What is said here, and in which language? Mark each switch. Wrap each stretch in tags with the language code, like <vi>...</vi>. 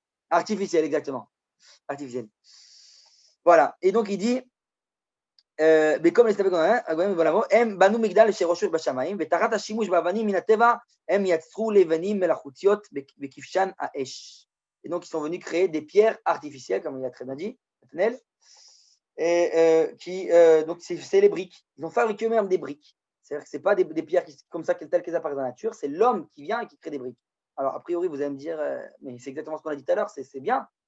<fr>Artificiel, exactement. Artificiel. Voilà. Et donc, il dit,</fr> <he>mais comme les Agouim, הם בנו מגדל שראשו בשמיים, ותחת השימוש באבנים מן הטבע, הם יצרו לבנים מלאכותיות בכבשן האש.</he> <fr>Et donc, ils sont venus créer des pierres artificielles, comme il a très bien dit, Nathanaël, donc c'est les briques. Ils ont fabriqué eux-mêmes des briques. C'est-à-dire que ce n'est pas des pierres comme ça, telles qu'elles apparaissent dans la nature, c'est l'homme qui vient et qui crée des briques. Alors, a priori, vous allez me dire, mais c'est exactement ce qu'on a dit tout à l'heure, c'est bien.</fr>